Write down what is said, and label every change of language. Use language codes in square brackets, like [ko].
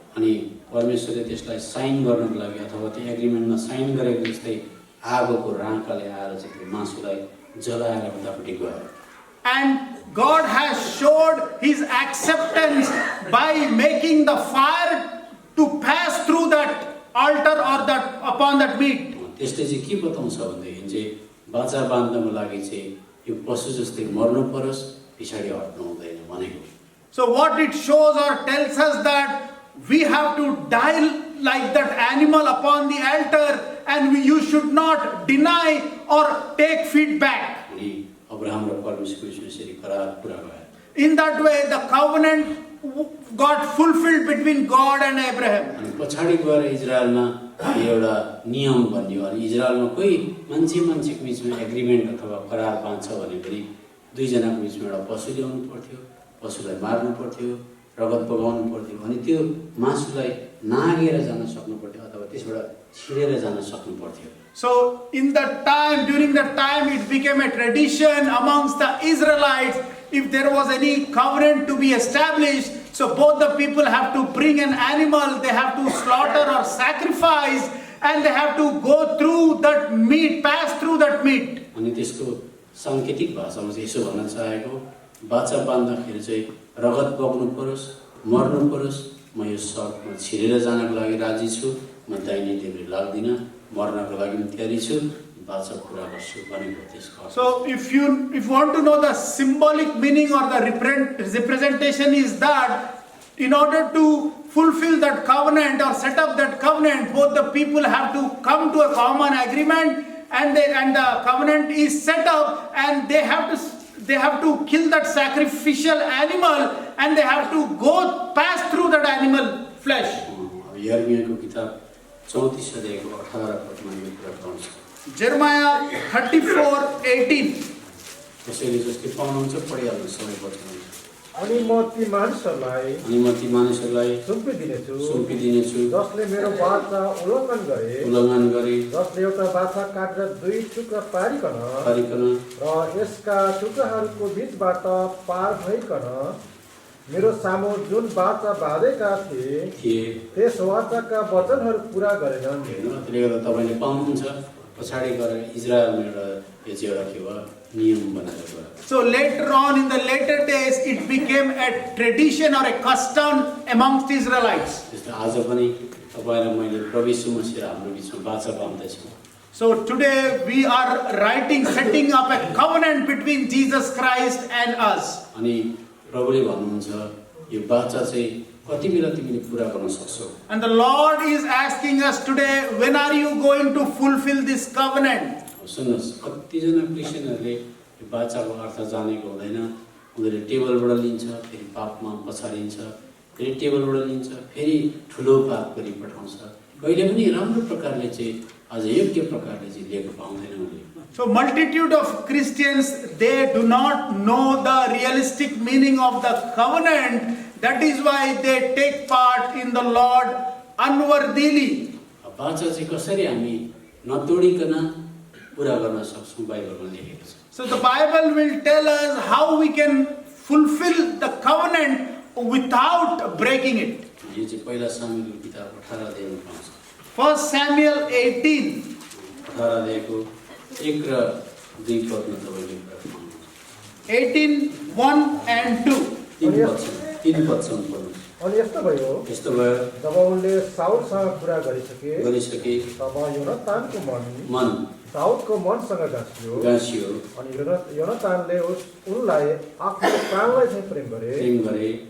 [ne] अनि परमेश्वरले त्यसलाई साइन गर्नको लागि अथवा त्यो एग्रिमेन्टमा साइन गरेको जस्तै आगोको राँकाले आएर चाहिँ त्यो मासुलाई जलाएर उतापट्टि गयो। [en] And God has showed his acceptance by making the fire to pass through that altar or that upon that meat. [ne] त्यसले चाहिँ के बताउँछ भनेदेखि चाहिँ बाचा बाँध्नको लागि चाहिँ यो पशु जस्तै मर्नु परोस्, पछाडि हट्नु हुँदैन भनेको। [en] So what it shows or tells us that we have to die like that animal upon the altar, and you should not deny or take feedback. [ne] अनि अब्राहम र परमेश्वरको यसरी करार पुरा भयो। [en] In that way, the covenant got fulfilled between God and Abraham. [ne] अनि पछाडि गएर इजरायलमा एउटा नियम बन्यो। अनि इजरायलमा कोही मान्छेको बिचमा एग्रिमेन्ट अथवा करार बाँध्छ भने पनि दुईजनाको बिचमा एउटा पशु ल्याउनु पर्थ्यो, पशुलाई मार्नु पर्थ्यो, रगत बगाउनु पर्थ्यो, अनि त्यो मासुलाई नागेर जान सक्नु पर्थ्यो अथवा त्यसबाट छिरेर जान सक्नु पर्थ्यो। [en] So in that time, during that time, it became a tradition amongst the Israelites. If there was any covenant to be established, so both the people have to bring an animal, they have to slaughter or sacrifice, and they have to go through that meat, pass through that meat. [ne] अनि त्यसको साङ्केतिक भाषामा चाहिँ यसो भन्न चाहेको, बाचा बाँध्दाखेरि चाहिँ रगत बग्नु परोस्, मर्नु परोस्, म यो सर्पमा छिरेर जानको लागि राजी छु, म दाहिने देब्रे लाग्दिनँ, मर्नको लागि पनि तयारी छु, बाचा पुरा गर्छु भनेको त्यसको अर्थ। [en] So if you want to know the symbolic meaning or the representation is that in order to fulfill that covenant or set up that covenant, both the people have to come to a common agreement, and the covenant is set up, and they have to kill that sacrificial animal, and they have to go pass through that animal flesh. [ne] यर्मियाको किताब 34 अध्यायको 18 पदमा यो कुरा पाउँछ। [en] Jeremiah 34:18. [ne] त्यसैले जस्तै पाउनुहुन्छ पढिहाल्नु सबै वचन। अनि म ती मानिसहरूलाई अनि म ती मानिसहरूलाई सुम्पिदिनेछु जसले मेरो बाचा उल्लङ्घन गरे, जसले एउटा बाछा काटेर दुई टुक्रा पारिकन र यसका टुक्राहरूको बीचबाट पार भइकन मेरो सामु जुन बाचा बाँधेका थिए त्यस वाचाका वचनहरू पुरा गरेनन्। त्यसले गर्दा तपाईँले पाउनुहुन्छ पछाडि गएर इजरायलमा एउटा यो चाहिँ एउटा के भयो नियम बनाएर गयो। [en] So later on, in the later days, it became a tradition or a custom amongst Israelites. [ne] त्यस्तो आज पनि तपाईँ र मैले प्रभु यीशु मसीह हाम्रो बिचमा बाचा बाँध्दैछौँ। [en] So today we are setting up a covenant between Jesus Christ and us. [ne] अनि प्रभुले भन्नुहुन्छ यो बाचा चाहिँ कति बेला तिमीले पुरा गर्न सक्छौ। [en] And the Lord is asking us today, when are you going to fulfill this covenant? [ne] सुन्नुहोस्, कतिजना क्रिस्चियनहरूले यो बाचाको अर्थ जानेको हुँदैन। उनीहरूले टेबलबाट लिन्छ, फेरि पापमा पछाडिन्छ, फेरि टेबलबाट लिन्छ, फेरि ठुलो पाप गरी पठाउँछ। कहिले पनि राम्रो प्रकारले चाहिँ अझ योग्य प्रकारले चाहिँ लिएको पाउँदैन उनीहरूले। [en] So multitude of Christians, they do not know the realistic meaning of the covenant. That is why they take part in the Lord unworthily. [ne] बाचा चाहिँ कसरी हामी नतोडिकन पुरा गर्न सक्छौँ बाइबलमा लेखेको छ। [en] So the Bible will tell us how we can fulfill the covenant without breaking it. [ne] यो चाहिँ पहिला सामुएलको किताब 18 अध्यायमा पाउँछ। [en] 1 Samuel 18. [ne] 18 अध्यायको 1 र 2 पदमा तपाईँले पाउनुहुन्छ। [en] 18:1 and 2. [ne] तीन पदसम्म पढ्नुहोस्। अनि यस्तो भयो जब उनले साउलसँग कुरा गरिसके तब योनातानको मन दाउदको मनसँग गाँसियो अनि योनातानले उनलाई आफ्नो प्राणलाई चाहिँ प्रेम गरे।